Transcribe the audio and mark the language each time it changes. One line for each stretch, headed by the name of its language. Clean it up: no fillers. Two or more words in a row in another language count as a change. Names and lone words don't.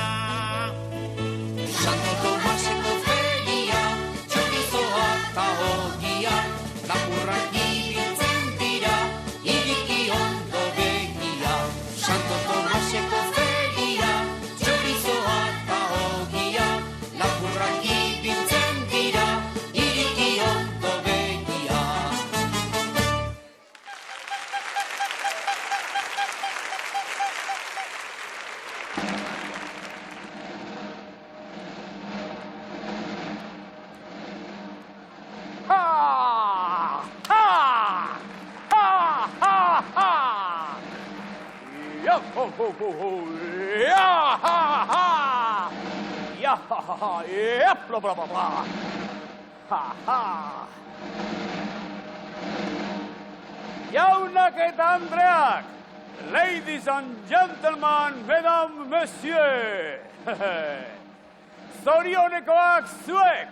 Basque: Santo Tomaseko feria, txorizoa eta ogia, lapurrak ibiltzen dira, iriki ondo begia. Santo Tomaseko feria, txorizoa eta ogia, lapurrak ibiltzen dira, iriki ondo begia. Ha! Ha! Ha! Ha! Ha! Ya ho ho ho ho! Ya ha ha! Ya ha ha ha! Ya bla bla bla bla! Ha ha! Jaunak eta Andreak!
English: Ladies and gentlemen,
French: mesdames, messieurs!
Basque: Zorionekoak zuek!